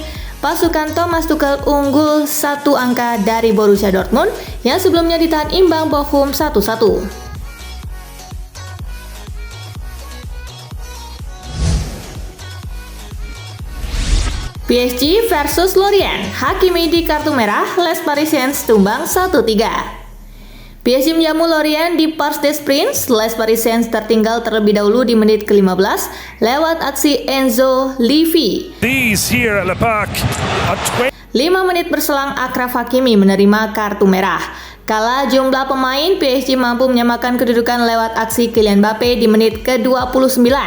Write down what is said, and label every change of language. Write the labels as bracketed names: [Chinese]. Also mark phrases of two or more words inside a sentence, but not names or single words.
[Indonesian] Pasukan Thomas Tuchel unggul 1 angka dari Borussia Dortmund yang sebelumnya ditahan imbang Bochum 1-1. PSG versus Lorient, Hakimi di kartu merah, [French] Les Parisiens [Indonesian] tumbang 1-3. PSG menjamu Lorient di Parc des Princes. [French] Les Parisiens [Indonesian] tertinggal terlebih dahulu di menit ke-15 lewat aksi Enzo Levy. 5 menit berselang Achraf Hakimi menerima kartu merah. Kala jumlah pemain, PSG mampu menyamakan kedudukan lewat aksi Kylian Mbappe di menit ke-29.